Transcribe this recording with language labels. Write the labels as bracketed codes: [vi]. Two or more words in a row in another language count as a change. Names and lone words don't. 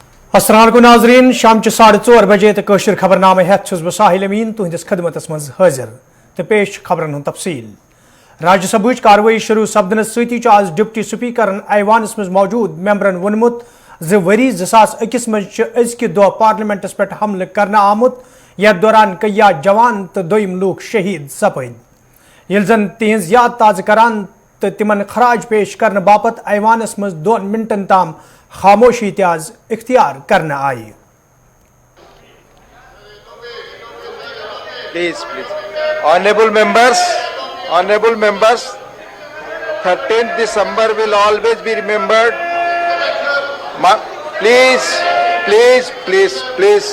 [ks] अस्सलाम नाजरीन शाम 4:30 बजे तो कशर खबरनामे हेत बह साहिल अमीन तुहदिस खदमतस मज हाजिर तो पेश खबरन हूं तफसील। राज्यसभा कार्रवाई शुरू सपदनस सती आज [en] deputy speaker [ks] ऐवानस मज मौजूद मेंबरन वोनमुत वरी 2001 मज अजक दह पार्लियामेंटस पे हमल करना आमुत यथ दौरान कया जवान तो दोयम लूक शहीद सपद ये जन तिहज याद ताज़ करान तो तिमन खराज पेश करने बापत ऐवानस मज 2 मिनटन ताम खामोशी त्याज इख्तियार करना आई। [en] Please. Honorable members, 13th December will always be remembered. Please.